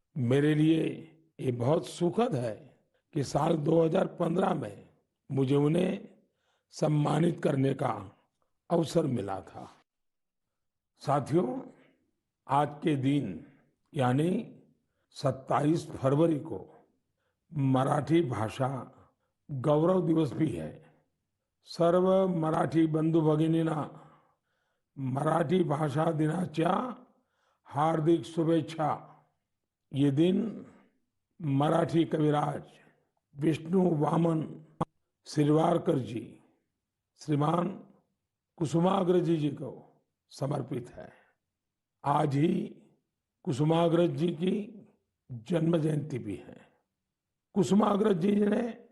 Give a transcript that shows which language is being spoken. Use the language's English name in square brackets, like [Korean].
[Hindi] मेरे लिए ये बहुत सुखद है कि साल 2015 में मुझे उन्हें सम्मानित करने का अवसर मिला था। साथियों, आज के दिन यानी 27 फरवरी को मराठी भाषा गौरव दिवस भी है। [Marathi] सर्व मराठी बंधू भगिनींना मराठी भाषा दिनाच्या हार्दिक शुभेच्छा। [Hindi] ये दिन मराठी कविराज विष्णु वामन शिरवाडकर जी, श्रीमान कुसुमाग्रज जी को समर्पित है। आज ही कुसुमाग्रज जी की जन्म जयंती भी है। कुसुमाग्रज जी ने